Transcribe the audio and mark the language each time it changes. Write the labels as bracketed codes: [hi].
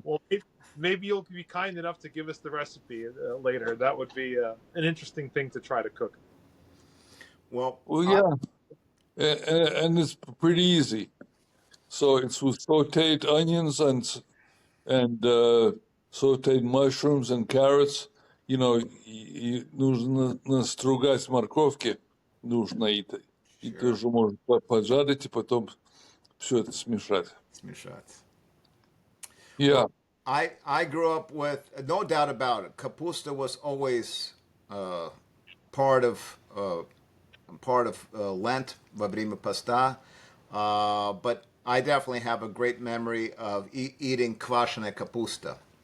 [en] Well, maybe you'll be kind enough to give us the recipe later. That would be an interesting thing to try to cook. Well, Well, yeah. And it's pretty easy. So it's with sauteed onions and sauteed mushrooms and carrots. You know, [ru] нужно настругать морковки, нужно и [en] sure. [ru] тоже можно поджарить, и потом все это смешать. Smishat. [en] Yeah, Well, I grew up with no doubt about it. Kapusta was always uh, part of uh, Lent, [ru] во время поста. [en] But I definitely have a great memory of eating kvashena kapusta.